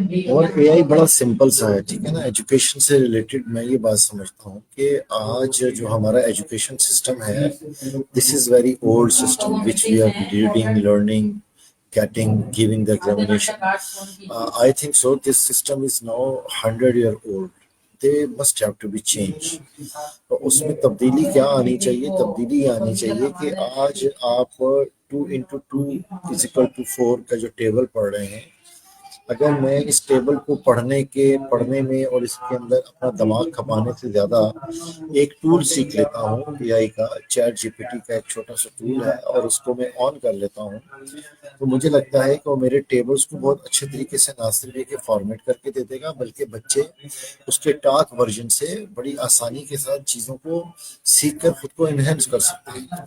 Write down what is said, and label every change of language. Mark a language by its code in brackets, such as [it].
[ur] اور اے آئی بڑا سمپل سا ہے، ٹھیک ہے نا. ایجوکیشن سے ریلیٹڈ میں یہ بات سمجھتا ہوں کہ آج جو ہمارا ایجوکیشن سسٹم ہے، [en] This is very old system which we are reading, learning, getting, giving the examination. I think so. This system is now 100 year old. They must have to be changed. [ur] تو اس میں تبدیلی کیا آنی چاہیے؟ تبدیلی یہ آنی چاہیے کہ آج آپ 2 into 2 = 4 کا جو ٹیبل پڑھ رہے ہیں، اگر میں اس ٹیبل کو پڑھنے میں اور اس کے اندر اپنا دماغ کھپانے سے زیادہ ایک ٹول سیکھ لیتا ہوں، اے آئی کا، چیٹ جی پی ٹی کا ایک چھوٹا سا ٹول ہے، اور اس کو میں آن کر لیتا ہوں، تو مجھے لگتا ہے کہ وہ میرے ٹیبلز کو بہت اچھے طریقے سے نہ صرف یہ کہ فارمیٹ کر کے دے دے گا، بلکہ بچے اس کے ٹاک ورژن سے بڑی آسانی کے ساتھ چیزوں کو سیکھ کر خود کو انہینس کر سکتے ہیں.